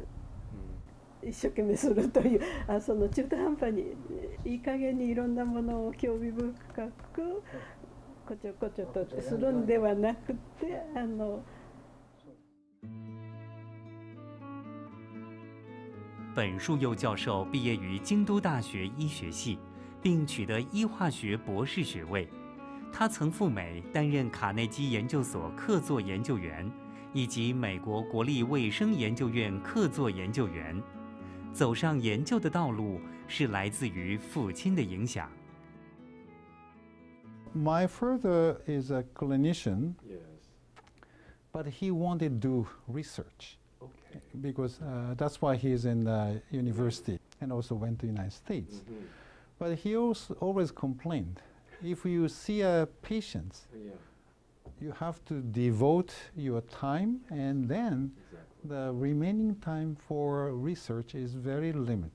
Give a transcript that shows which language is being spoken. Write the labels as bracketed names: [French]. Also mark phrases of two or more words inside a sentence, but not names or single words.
[Japanese] 一生懸命するというその中途半端にいい加減にいろんなものを興味深くこちょこちょとするんではなくて [Chinese] 本树佑教授毕业于京都大学医学系，并取得医化学博士学位。他曾赴美担任卡内基研究所客座研究员，以及美国国立卫生研究院客座研究员。走上研究的道路是来自于父亲的影响。 [English] My father is a clinician, but he wanted to do research. Because that's why he is in the university and also went to the United States. But he also always complained, if you see a patient, you have to devote your time and then the remaining time for research is very limited.